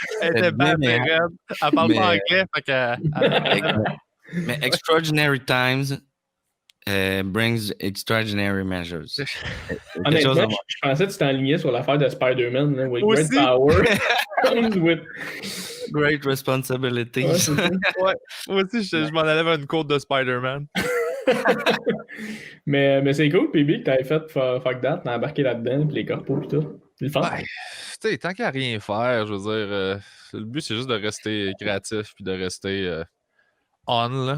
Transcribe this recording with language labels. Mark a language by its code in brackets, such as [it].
[fr] Elle était bad, mais raide. Elle parle pas anglais, fait que... [en] Mais extraordinary times brings extraordinary measures. [fr] Honnêtement, je pensais que tu t'enlignais sur l'affaire de Spider-Man, là, [en] with great power comes with great responsibilities. [fr] Ouais, moi aussi, je m'en allais vers une côte de Spider-Man. mais c'est cool, PB, que t'avais fait Fuck That, t'as embarqué là-dedans, puis les corpos et tout. C'est le fun. Ouais, tu sais, tant qu'à rien faire, je veux dire, le but, c'est juste de rester créatif puis de rester on, là.